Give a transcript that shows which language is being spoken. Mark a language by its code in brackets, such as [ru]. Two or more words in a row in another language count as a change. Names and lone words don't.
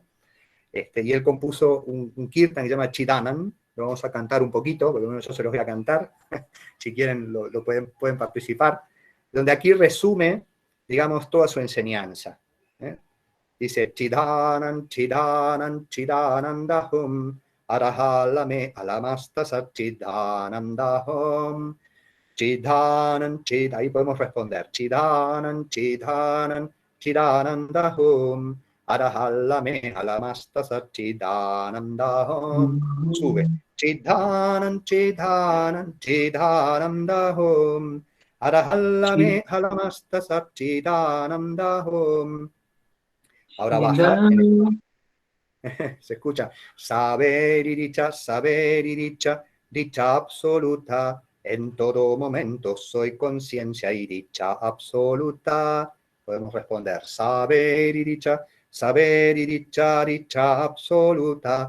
[es] Y él compuso un kirtan que se llama Chidanam, lo vamos a cantar un poquito, porque yo se los voy a cantar, si quieren lo pueden participar, donde aquí resume, digamos, toda su enseñanza. Dice, [hi] चिदानन्द, चिदानन्द, चिदानन्दहम्, हर हाल में, अलमस्त सत्, चिदानन्दहम्, चिदानन्द, [es] ahí podemos responder, [hi] चिदानन्द, चिदानन्द, चिदानन्दहम्, हर हाल में, अलमस्त सत्, चिदानन्दहम्. Sube. चिदानन्द, चिदानन्द, चिदानन्दहम्, हर हाल में, अलमस्त सत्, चिदानन्दहम्. [es] Ahora baja. Se escucha. Saber y dicha, dicha absoluta. En todo momento soy conciencia y dicha absoluta. Podemos responder, saber y dicha, dicha absoluta.